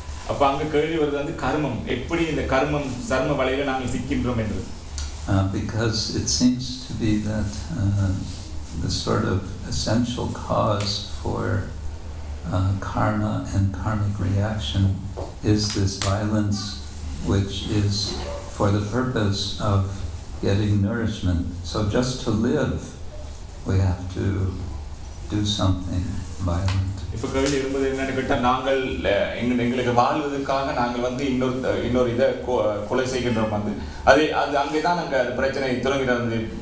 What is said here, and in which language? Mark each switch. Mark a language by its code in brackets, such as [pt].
[ta] அப்ப அங்க கேள்வி வருது வந்து கர்மம், எப்படி இந்த சர்ம வலையில நாங்கள் சிக்கின்றோம் என்று. [en] Because it seems to be that the sort of essential cause for karma and karmic reaction is this violence, which is for the purpose of getting nourishment. So just to live, we have to do something violent. [ta] இப்ப கேள்வி இருப்பது என்னன்னு கேட்டா நாங்கள் எங்களுக்கு வாழ்வதற்காக நாங்கள் வந்து இன்னொரு இதை கொலை செய்கின்றோம் வந்து அது அங்கேதான் நாங்க பிரச்சனை தொடங்குகிறது.